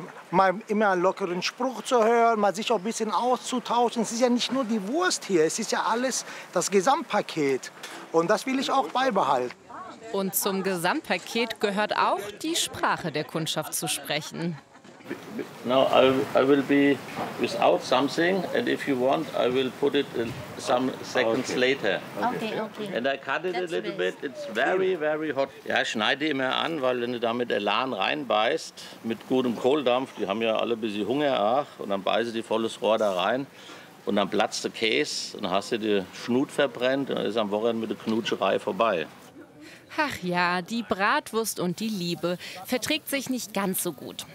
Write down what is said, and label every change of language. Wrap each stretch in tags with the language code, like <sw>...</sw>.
<de>Mal immer einen lockeren Spruch zu hören, mal sich auch ein bisschen auszutauschen. Es ist ja nicht nur die Wurst hier, es ist ja alles das Gesamtpaket. Und das will ich auch beibehalten. Und zum Gesamtpaket gehört auch, die Sprache der Kundschaft zu sprechen.</de> <en>No, I will be without something and if you want, I will put it some seconds later. Okay. And I cut it a little bit, it's very, very hot.</en> <de>Ja, ich schneide immer an, weil wenn du da mit Elan reinbeißt, mit gutem Kohldampf, die haben ja alle ein bisschen Hunger, ach, und dann beiße die volles Rohr da rein und dann platzt der Käse und hast du die Schnut verbrennt und dann ist am Wochenende mit der Knutscherei vorbei. Ach ja, die Bratwurst und die Liebe verträgt sich nicht ganz so gut.</de>